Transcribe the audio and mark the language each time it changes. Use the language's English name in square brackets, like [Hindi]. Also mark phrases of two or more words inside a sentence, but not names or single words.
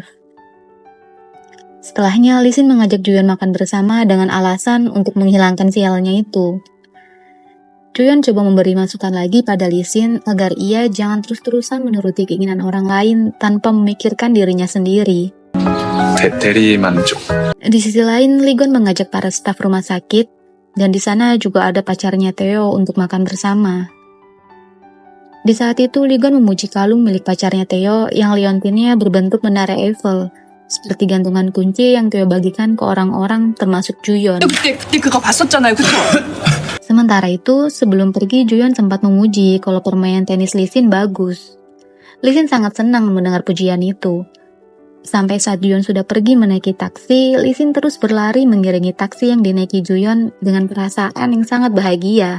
[Indonesian] Setelahnya, Lisin mengajak Juyon makan bersama dengan alasan untuk menghilangkan sialnya itu. Juyon coba memberi masukan lagi pada Lisin agar ia jangan terus-terusan menuruti keinginan orang lain tanpa memikirkan dirinya sendiri. [Korean] 대리 만족. [Indonesian] Di sisi lain, Ligon mengajak para staf rumah sakit, dan di sana juga ada pacarnya Theo untuk makan bersama. Di saat itu, Ligon memuji kalung milik pacarnya Theo yang liontinnya berbentuk menara Eiffel, seperti gantungan kunci yang Theo bagikan ke orang-orang termasuk Juyon. [Korean] 그때 그거 봤었잖아요, 그쵸? [Indonesian] Sementara itu, sebelum pergi Juyeon sempat memuji kalau permainan tenis Lee Sin bagus. Lee Sin sangat senang mendengar pujian itu. Sampai saat Juyeon sudah pergi menaiki taksi, Lee Sin terus berlari mengiringi taksi yang dinaiki Juyeon dengan perasaan yang sangat bahagia.